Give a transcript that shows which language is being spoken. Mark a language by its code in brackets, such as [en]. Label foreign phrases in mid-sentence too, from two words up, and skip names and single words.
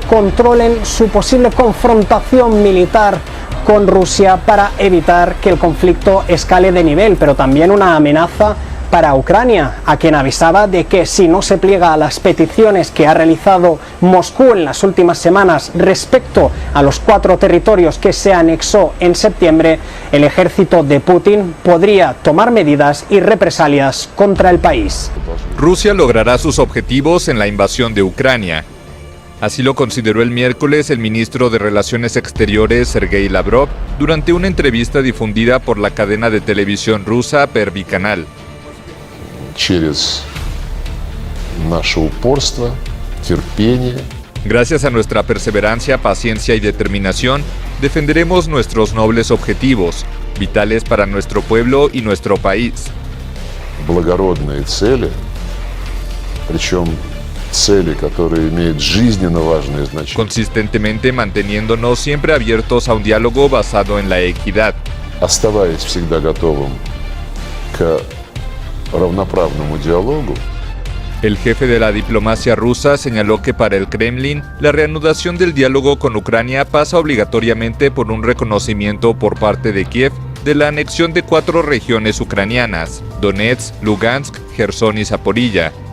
[es] controlen su posible confrontación militar con Rusia para evitar que el conflicto escale de nivel, pero también una amenaza para Ucrania, a quien avisaba de que si no se pliega a las peticiones que ha realizado Moscú en las últimas semanas respecto a los 4 territorios que se anexó en septiembre, el ejército de Putin podría tomar medidas y represalias contra el país. Rusia logrará sus objetivos en la invasión de Ucrania. Así lo consideró el miércoles el ministro de Relaciones Exteriores Sergei Lavrov durante una entrevista difundida por la cadena de televisión rusa Первый канал. [ru] Через наше упорство, терпение. [es] Gracias a nuestra perseverancia, paciencia y determinación, defenderemos nuestros nobles objetivos, vitales para nuestro pueblo y nuestro país. [ru] Благородные цели, причем цели, которые имеют жизненно важное значение. [es] Consistentemente manteniéndonos siempre abiertos a un diálogo basado en la equidad. [ru] Оставаясь всегда готовым к равноправному диалогу. [es] El jefe de la diplomacia rusa señaló que para el Kremlin, la reanudación del diálogo con Ucrania pasa obligatoriamente por un reconocimiento por parte de Kiev de la anexión de 4 regiones ucranianas: Donetsk, Lugansk, Jersón y Zaporilla.